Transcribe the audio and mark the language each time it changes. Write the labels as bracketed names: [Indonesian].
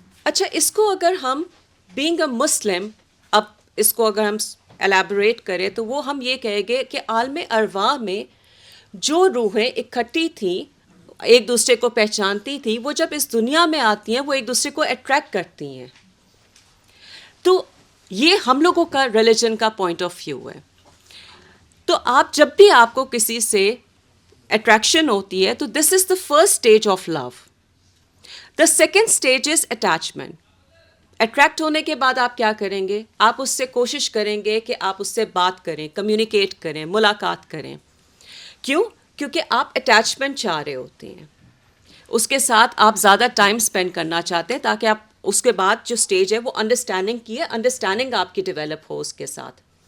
[Urdu] اچھا, اس کو اگر ہم [English] being a Muslim, [Urdu] اب اس کو اگر ہم الیبوریٹ کریں تو وہ ہم یہ کہیں گے کہ عالم ارواح میں جو روحیں اکٹھی تھیں, ایک دوسرے کو پہچانتی تھیں, وہ جب اس دنیا میں آتی ہیں وہ ایک دوسرے کو اٹریکٹ کرتی ہیں. تو یہ ہم لوگوں کا ریلیجن کا پوائنٹ آف ویو ہے. تو آپ جب بھی آپ کو کسی سے اٹریکشن ہوتی ہے تو [English] This is the first stage of love. The second stage is attachment. [Urdu] Attract ہونے کے بعد آپ کیا کریں گے, آپ اس سے کوشش کریں گے کہ آپ اس سے بات کریں, کمیونیکیٹ کریں, ملاقات کریں. کیوں؟ کیونکہ آپ اٹیچمنٹ چاہ رہے ہوتے ہیں, اس کے ساتھ آپ زیادہ ٹائم اسپینڈ کرنا چاہتے ہیں تاکہ آپ اس کے بعد جو اسٹیج ہے وہ انڈرسٹینڈنگ کی ہے, انڈرسٹینڈنگ آپ کی ڈیولپ ہو اس کے ساتھ.